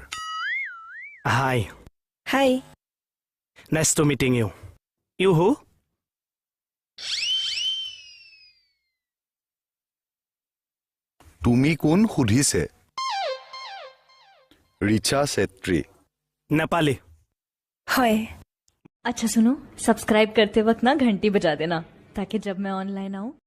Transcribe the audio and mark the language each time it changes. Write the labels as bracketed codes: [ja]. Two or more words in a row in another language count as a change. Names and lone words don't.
[en] হাই হাই nice to meeting you you who [as] তুমি কোন সুধিছে ৰিচা চেত্ৰী [hi] नेपाली हाय अच्छा सुनो, सब्सक्राइब करते वक्त ना घंटी बजा देना ताकि जब मैं ऑनलाइन आऊँ